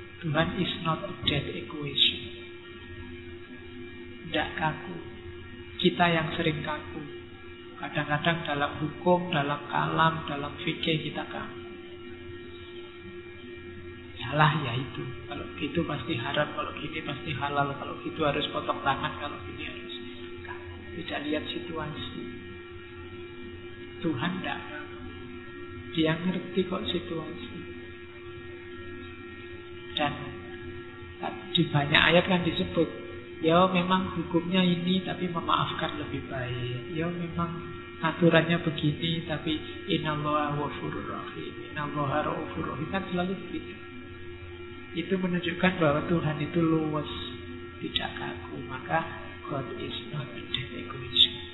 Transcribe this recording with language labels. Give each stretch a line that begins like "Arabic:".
English: Tuhan is not a dead equation.
Indonesian: Tidak kaku. Kita yang sering kaku. Kadang-kadang dalam hukum, dalam kalam, dalam fikih kita kaku. Yalah ya itu. Kalau gitu pasti haram, kalau gini pasti halal, kalau gitu harus potong tangan, kalau gini harus kaku. Tidak lihat situasi. Tuhan tidak. Dia ngerti kok situasi. Dan di banyak ayat kan disebut, ya memang hukumnya ini tapi memaafkan lebih baik. Ya memang aturannya begini tapi
Arabic: innallaha ghafurur rahim, innallaha raufur rahim,
Indonesian: kan selalu begitu. Itu menunjukkan bahwa Tuhan itu luas, tidak kaku. Maka
English: God is not a dead equation.